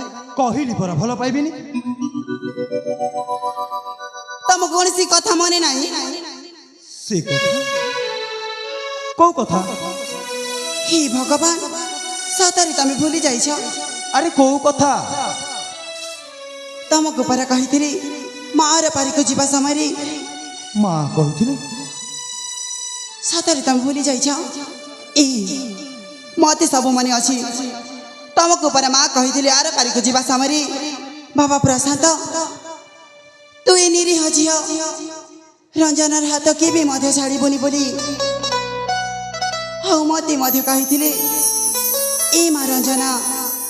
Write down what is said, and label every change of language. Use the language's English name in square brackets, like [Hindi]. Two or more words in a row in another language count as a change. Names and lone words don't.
[Odia] କହିଲି ପରା ଭଲ ପାଇବିନି ତମ କୌଣସି କଥା ମନେ ନାହିଁ ସେ କଥା କୋଉ କଥା ହେ ଭଗବାନ ସତରେ ତୁମି ଭୁଲି ଯାଇଛ ଆରେ କୋଉ କଥା ତମକୁ ପରା କହିଥିଲି ମାର ପାରିକୁ ଯିବା ସମୟରେ ମା କହିଥିଲେ ସତରେ ତମେ ଭୁଲି ଯାଇଛ ମତେ ସବୁ ମନେ ଅଛି ତମକୁ ପରା ମା କହିଥିଲି ଆର ପାରିକୁ ଯିବା ସମୟରେ ବାବା ପ୍ରଶାନ୍ତ ତୁ ଏ ନିରୀହ ଝିଅ ରଞ୍ଜନର ହାତ କେବେ ମଧ୍ୟ ଛାଡ଼ିବୁନି ବୋଲି ଆଉ ମତେ ମଧ୍ୟ କହିଥିଲେ ଏ ମା ରଞ୍ଜନା